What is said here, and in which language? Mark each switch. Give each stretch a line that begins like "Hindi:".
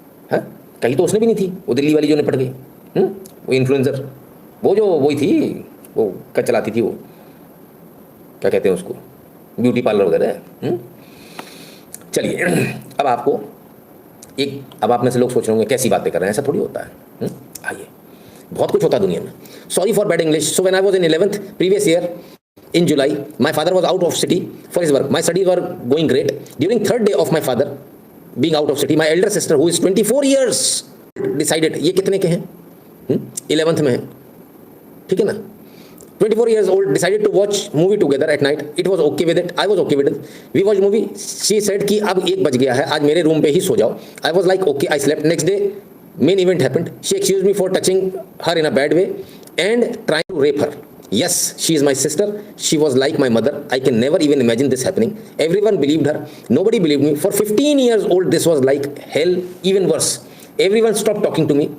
Hindi: हाँ, कहीं तो उसने भी नहीं थी, वो दिल्ली वाली जो निपट गई, वो इन्फ्लुएंसर, वो जो वही थी, वो क्या चलाती थी, वो क्या कहते हैं उसको, ब्यूटी पार्लर वगैरह। चलिए अब आपको एक, अब आप में से लोग सोच रहे होंगे कैसी बातें कर रहे हैं, ऐसा थोड़ी होता है। आइए, बहुत कुछ होता है दुनिया में।
English: Sorry for bad English. So when I was in 11th previous year in July, my father was out of city for his work. My studies were going great. During third day of my father being out of city, my elder sister who is 24 years decided,
Hindi: ये कितने के हैं, 11th में है, ठीक है ना,
English: 24 years old, decided to watch movie together at night. It was okay with it, I was okay with it. We watched movie. She said
Hindi: कि अब 1 बज गया है, आज मेरे रूम पे ही सो जाओ.
English: I was like okay, I slept. Next day main event happened. She accused me for touching her in a bad way and trying to rape her. Yes, she is my sister. She was like my mother. I can never even imagine this happening. Everyone believed her. Nobody believed me. For 15 years old, this was like hell, even worse. Everyone stopped talking to me.